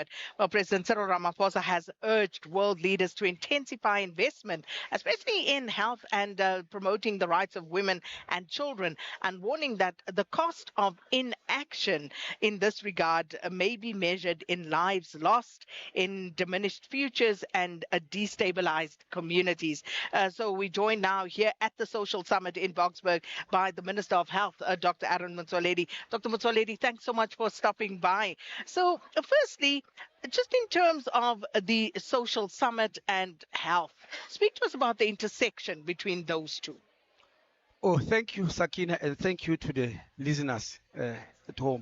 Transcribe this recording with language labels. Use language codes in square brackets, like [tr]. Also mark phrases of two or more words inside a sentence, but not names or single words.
[en] Well, President Cyril Ramaphosa has urged world leaders to intensify investment, especially in health and promoting the rights of women and children, and warning that the cost of inaction in this regard may be measured in lives lost, in diminished futures, and destabilized communities. So we join now here at the Social Summit in Boksburg by the Minister of Health, Dr. Aaron Motsoaledi. Dr. Motsoaledi, thanks so much for stopping by. So firstly, just in terms of the Social Summit and health, speak to us about the intersection between those two. Oh, thank you, Sakina, and thank you to the listeners at home.